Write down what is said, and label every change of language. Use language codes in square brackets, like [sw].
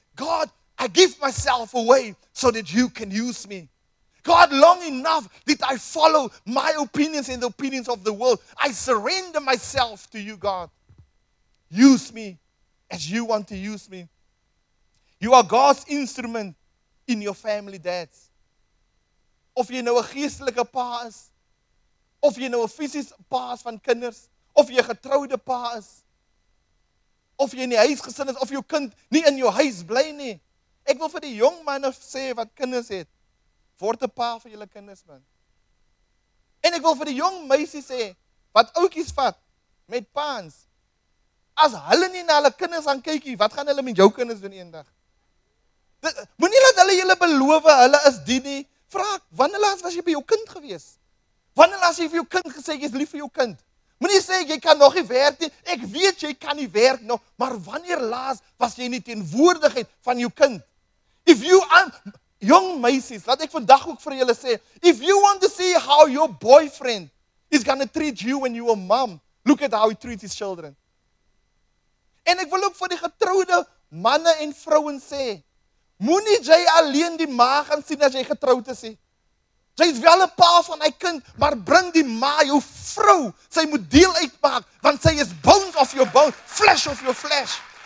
[en] God, I give myself away so that you can use me. God, long enough did I follow my opinions and the opinions of the world. I surrender myself to you, God. Use me as you want to use me. You are God's instrument in your family, dads. [af] Of jy nou 'n geestelike pa is, of jy nou 'n fisiese pa is van kinders, of jy 'n getroude pa is, of jy in die huis gesin is, of jou kind nie in jou huis bly nie. Ek wil vir die jong manne sê wat kinders het, word 'n pa vir julle kinders, man. En ek wil vir die jong meisies sê, wat ouetjies vat, met paans, as hulle nie na hulle kinders gaan kykie, wat gaan hulle met jou kinders doen eendag? Moenie laat hulle julle beloof, hulle is die nie. Vra, wanneer laas was jy by jou kind gewees? Wanneer laas jy vir jou kind gesê, jy is lief vir jou kind? Moenie sê, jy kan nog nie werk nie, ek weet jy kan nie werk nog, maar wanneer laas was jy nie teenwoordigheid van jou kind? [en] If you are, young meisies, [af] laat ek vandag ook vir julle sê, [en] if you want to see how your boyfriend is going to treat you when you are mom, look at how he treats his children. [af] En ek wil ook vir die getroude manne en vrouens sê, moenie jy alleen die ma gaan sien as jy getroud is nie. Jy is wel 'n pa van hy kind, maar bring die ma, jou vrou, sy moet deel uitmaak, want sy is [en] bones of your bone, flesh of your flesh.